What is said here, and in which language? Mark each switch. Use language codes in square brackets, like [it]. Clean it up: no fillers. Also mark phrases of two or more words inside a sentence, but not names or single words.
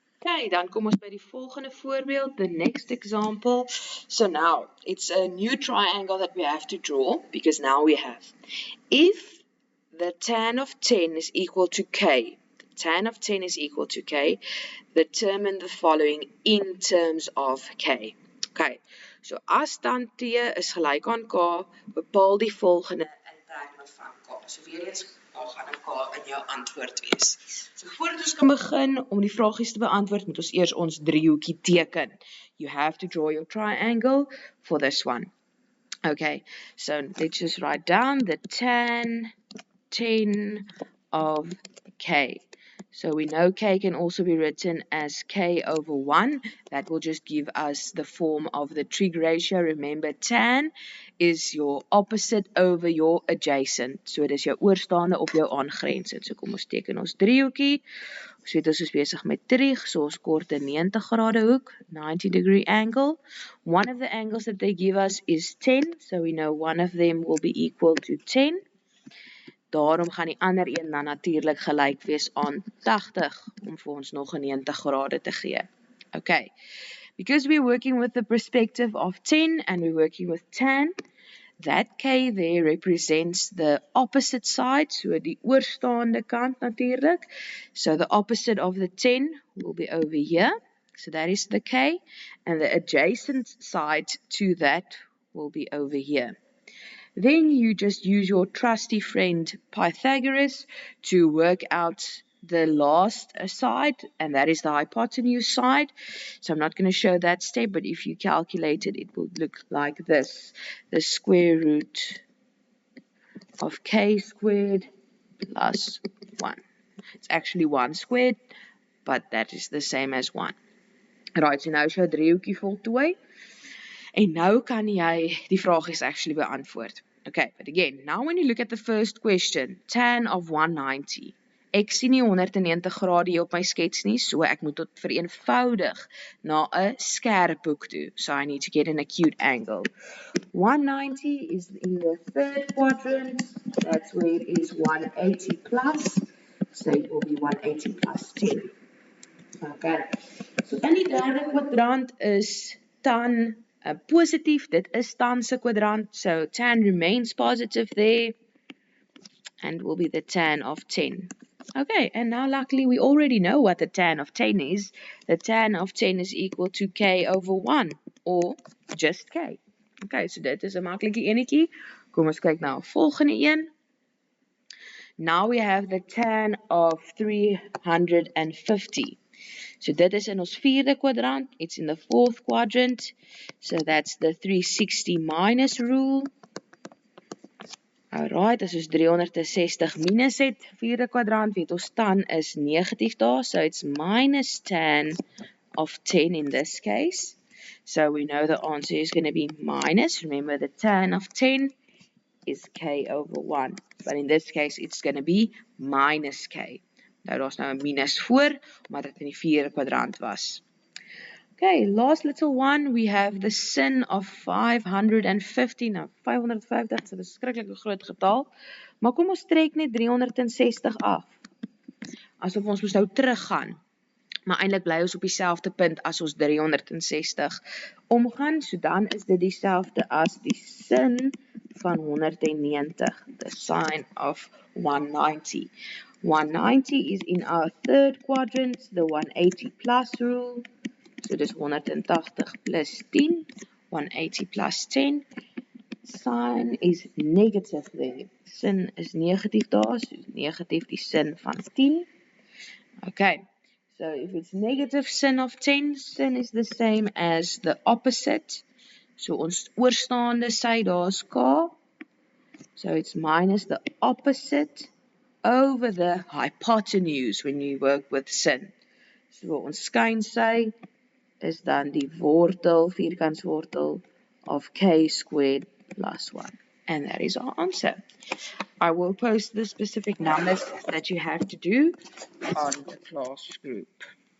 [af] Okay, dan kom ons by die volgende voorbeeld, [en] the next example. So now, it's a new triangle that we have to draw, because now we have, if the tan of 10 is equal to k, the tan of 10 is equal to k, determine the following in terms of k. [af] Okay, so as tan t is gelyk aan k, bepaal die volgende in terme van k. So weer eens, daar gaan k in jou antwoord wees. So voordat ons kan begin om die vragies te beantwoord, moet ons eers ons driehoekie teken. [en] You have to draw your triangle for this one. Okay, so let's just write down the tan 10 of k. So we know k can also be written as k over 1. That will just give us the form of the trig ratio. Remember, tan is your opposite over your adjacent. [af] So dit is jou oorstaande op jou aangrensend. So kom ons teken ons driehoekie. Ons weet ons is besig met trig, so ons kort 'n 90 grade hoek, [en] 90-degree angle. One of the angles that they give us is 10, so we know one of them will be equal to 10. [af] Daarom gaan die ander een dan natuurlik gelyk wees aan 80 om vir ons nog 'n 90 grade te gee. [en] Okay, because we're working with the perspective of 10 and we're working with tan, that k there represents the opposite side, so [af] die oorstaande kant natuurlik. [en] So the opposite of the 10 will be over here, so that is the k, and the adjacent side to that will be over here. Then you just use your trusty friend Pythagoras to work out the last side, and that is the hypotenuse side. So I'm not going to show that step, but if you calculate it, it will look like this. The square root of k squared plus 1. It's actually 1 squared, but that is the same as 1. [af] Right, so nou is jou driehoekie voltooi. En nou kan jy die vragies actually beantwoord. [en] Okay, but again, now when you look at the first question, tan of 190. [af] Ek sien nie 190 grade hier op my skets nie, so ek moet dit vereenvoudig na 'n skerp hoek toe. [en] So I need to get an acute angle. 190 is in the third quadrant. That's where it is 180 plus. So it will be 180 plus 10. [af] Okay, so in die derde kwadrant is tan positief. Dit is tan se kwadrant, [en] so tan remains positive there, and will be the tan of 10. Okay, and now luckily we already know what the tan of 10 is. The tan of 10 is equal to k over 1, or just k. [af] Okay, so dit is 'n maklike enetjie. Kom ons kyk na 'n volgende een. [en] Now we have the tan of 350. [af] So dit is in ons vierde kwadrant. [en] It's in the fourth quadrant. So that's the 360 minus rule. Alright, [af] as ons 360 minus het, vierde kwadrant, weet ons tan is negatief daar. [en] So it's minus tan of 10 in this case. So we know the answer is going to be minus. Remember, the tan of 10 is k over 1. But in this case, it's going to be minus k. [af] Nou, daar is nou 'n minus voor, omdat dit in die vierde kwadrant was. [en] Okay, last little one, we have the sin of 550. [af] Nou, 550 is 'n verskriklike groot getal, maar kom ons trek net 360 af. Asof ons moet nou teruggaan. Maar eintlik bly ons op dieselfde punt as ons 360 omgaan, so dan is dit dieselfde as die sin van 190, [en] the sine of 190. 190 is in our third quadrant, the 180 plus rule. [af] So dis 180 plus 10, 180 plus 10. [en] Sine is negative there. [af] Sin is negatief daar, so negatief die sin van 10. [en] Okay, so if it's negative sin of 10, sin is the same as the opposite. [af] So ons oorstaande sy daar is k. [en] So it's minus the opposite over the hypotenuse when you work with sin. [af] So ons skynsy is dan die wortel, vierkantswortel of [en] k squared plus 1. And that is our answer. I will post the specific numbers that you have to do on the class group.